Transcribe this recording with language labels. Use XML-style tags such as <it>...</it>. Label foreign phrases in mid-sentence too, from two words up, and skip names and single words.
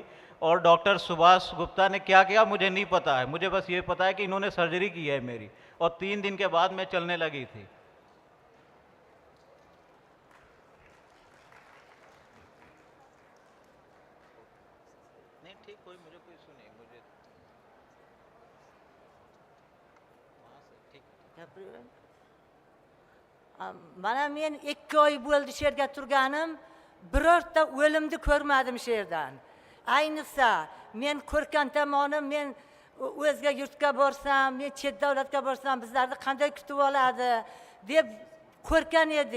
<hi>और डॉक्टर सुभाष गुप्ता ने क्या किया मुझे नहीं पता है, मुझे बस ये पता है कि इन्होंने सर्जरी की है मेरी और 3 दिन के बाद मैं चलने लगी थी। नहीं ठीक, कोई मुझे कोई सुने मुझे</hi> <uz>Mana men 2 oy bo'ldi shu yerga turganim, birorta o'limni ko'rmadim shu yerdan. Ayniqsa men ko'rgan tomonim, men o'zga yurtga borsam, men chet davlatga borsam bizlarni qanday kutib oladi deb ko'rgan edik.</uz>